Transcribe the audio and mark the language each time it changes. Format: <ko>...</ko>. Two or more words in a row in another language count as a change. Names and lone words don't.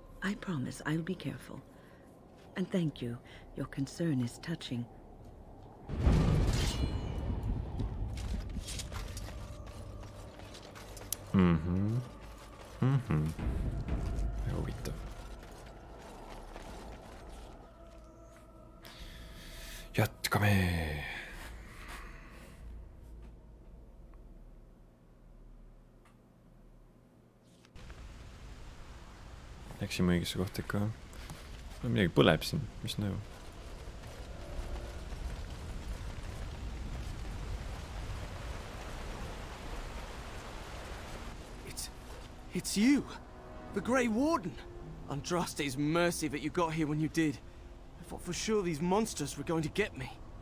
<en>I promise I'll be careful. And thank you. Your concern is touching.</en> <et>Väga huvitav. Jätkame. Läksime õigesse kohta ikka. Midagi põleb siin, mis näu?</et> <en>It's you, the Grey Warden. Andraste's mercy that you got here when you did. I thought for sure these monsters were going to get me.</en>